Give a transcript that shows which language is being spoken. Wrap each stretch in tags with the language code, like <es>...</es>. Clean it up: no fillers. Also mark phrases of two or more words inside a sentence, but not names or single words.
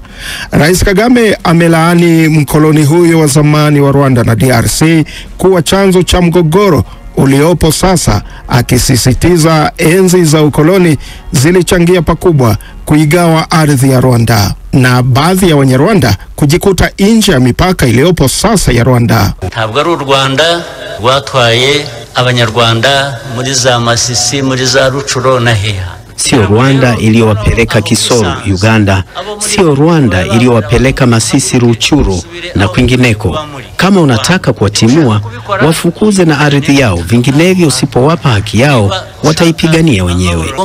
<sw>Rais Kagame amelaani mkoloni huyo wa zamani wa Rwanda na DRC kuwa chanzo cha mgogoro uliopo sasa, akisisitiza enzi za ukoloni zilichangia pakubwa kuigawa ardhi ya Rwanda na baadhi ya Wanyarwanda kujikuta nje ya mipaka iliyopo sasa ya Rwanda.</sw> <rw>Ntabwo ari u Rwanda rwatwaye Abanyarwanda muri za Masisi, muri za Rucuro na Heha.</rw> <sw>Sio Rwanda iliyowapeleka Kisoro, Uganda. Sio Rwanda iliyowapeleka Masisi, Ruchuru na kwingineko. Kama unataka kuwatimua, wafukuze na ardhi yao, vinginevyo usipowapa haki yao wataipigania wenyewe.</sw>